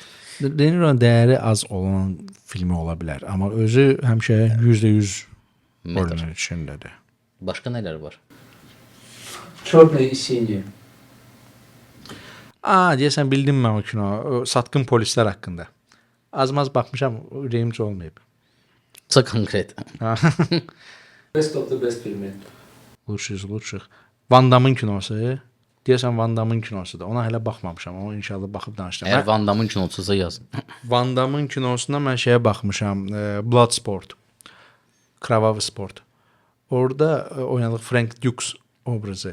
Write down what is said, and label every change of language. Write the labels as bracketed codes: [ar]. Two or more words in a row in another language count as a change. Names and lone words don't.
[az] De Niro'nun dəyəri az olan filmi ola bilər, amma özü həmişə 100% oyunun içindədir. Başqa nələr var? [ru] Черное и синее. [az] Deyəsən bildim mən o kino, o satqın polislər haqqında. Az-maz baxmışam, ürəyimcə olmayıb. Çox konkret. Best of the best filmi. Lучших. Van Damme-ın kinosu. Deyəsən Van Damme-ın kinosudur. Ona hələ baxmamışam, amma inşallah baxıb danışacağam. Əgər Van Damme-ın kinosusa yaz. Van Damme-ın kinosuna mən şeyə baxmışam, Bloodsport. [ru] Кровавый спорт. [az] Orada oynadığı Frank Dux obrazı.